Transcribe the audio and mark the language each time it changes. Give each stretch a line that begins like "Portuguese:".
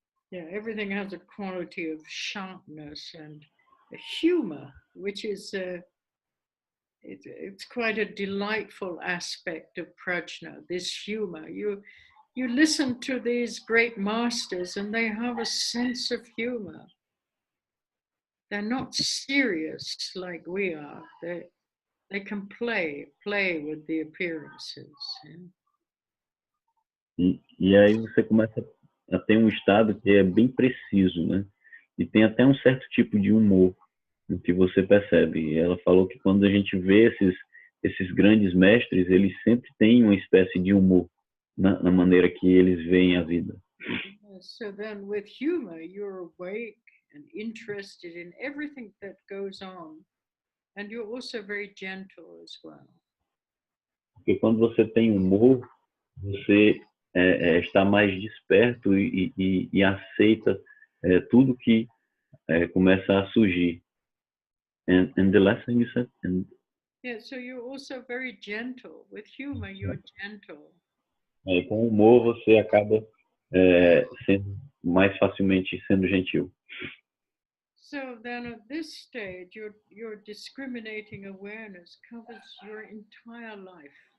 English: Yeah, everything has a quality of sharpness and a humor, which is it's quite a delightful aspect of prajna, this humor. You listen to these great masters and they have a sense of humor. They're not serious like we are. They can play with the appearances. Yeah?
Portuguese: E aí você começa a ter um estado que é bem preciso, né? E tem até um certo tipo de humor que você percebe. E ela falou que quando a gente vê esses grandes mestres, eles sempre têm uma espécie de humor na maneira que eles veem a vida.
English: So then with humor, you're awake and interested in everything that goes on. And you're also very gentle as well.
Portuguese: Porque quando você tem humor, você está mais desperto e aceita tudo que começa a surgir.
English: And the last thing you said? Yeah, so you're also very gentle. With humor, you're gentle.
Portuguese: Com humor, você acaba sendo mais facilmente sendo gentil.
English: So then at this stage, your discriminating awareness covers your entire life.